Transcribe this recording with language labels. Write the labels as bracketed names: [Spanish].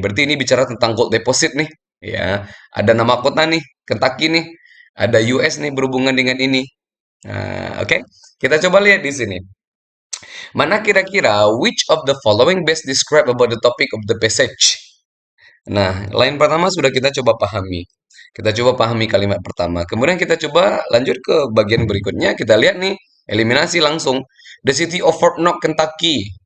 [Indonesian] Berarti ini bicara tentang gold deposit nih, ya. Ada nama kota nih, Kentucky nih, ada US nih berhubungan dengan ini. Nah, oke, okay. Kita coba lihat di sini. Mana kira-kira [English] which of the following best describe about the topic of the passage? [Indonesian] Nah, line pertama sudah kita coba pahami. Kita coba pahami kalimat pertama. Kemudian kita coba lanjut ke bagian berikutnya. Kita lihat nih, eliminasi langsung. [English] The city of Fort Knox, Kentucky.